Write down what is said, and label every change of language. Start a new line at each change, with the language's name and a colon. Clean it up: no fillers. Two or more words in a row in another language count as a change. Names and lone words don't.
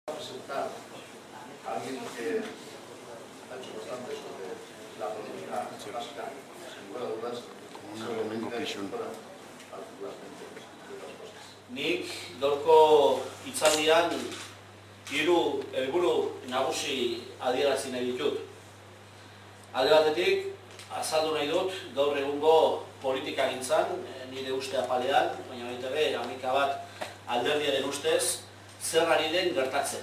Spanish: presentar a alguien que ha hecho bastante sobre la política vasca, sin lugar a dudas, sobre el particularmente de las cosas.
Basque: Nik gaurko hitzaldian hiru helburu nagusi adierazi nahi ditut. Alde batetik, azaldu nahi dut gaur egungo politikagintzan, nire uste apalean, baina baita ere, hamaika bat alderdiaren ustez, zer ari den gertatzen.